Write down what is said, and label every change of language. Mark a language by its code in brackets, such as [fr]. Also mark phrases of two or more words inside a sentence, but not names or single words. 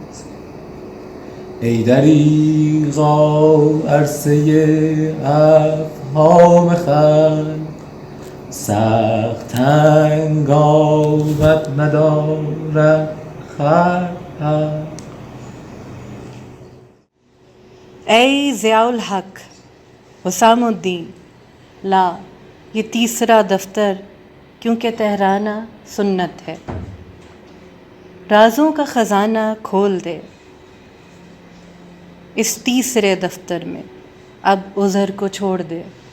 [fa] ای دریغا عرصه افهام خلق، سخت تنگ آمد ندارد خلق. [hi] ऐ ज़ियाउल हक हुसामुद्दीन ला, ये तीसरा दफ्तर क्योंकि तहराना सुन्नत है। राज़ों का ख़ज़ाना खोल दे इस तीसरे दफ्तर में, अब उज़र को छोड़ दे।